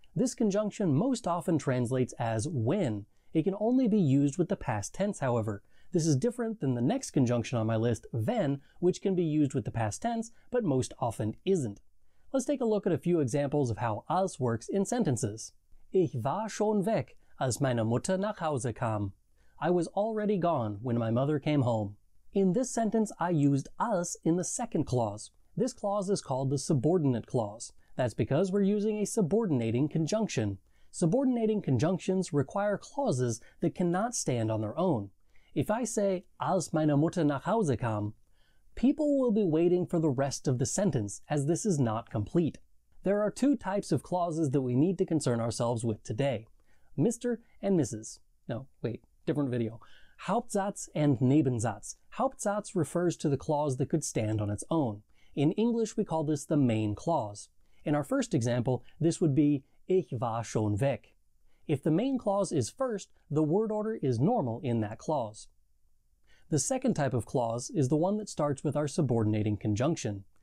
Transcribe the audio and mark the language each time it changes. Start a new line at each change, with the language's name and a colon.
English: This conjunction most often translates as when. It can only be used with the past tense, however. This is different than the next conjunction on my list, wenn, which can be used with the past tense, but most often isn't. Let's take a look at a few examples of how als works in sentences.
German: Ich war schon weg, als meine Mutter nach Hause kam.
English: I was already gone when my mother came home. In this sentence, I used als in the second clause. This clause is called the subordinate clause. That's because we're using a subordinating conjunction. Subordinating conjunctions require clauses that cannot stand on their own. If I say,
German: als meine Mutter nach Hause kam,
English: people will be waiting for the rest of the sentence, as this is not complete. There are two types of clauses that we need to concern ourselves with today. Mr. and Mrs. No, wait, different video. Hauptsatz and Nebensatz. Hauptsatz refers to the clause that could stand on its own. In English, we call this the main clause. In our first example, this would be
German: Ich war schon weg.
English: If the main clause is first, the word order is normal in that clause. The second type of clause is the one that starts with our subordinating conjunction.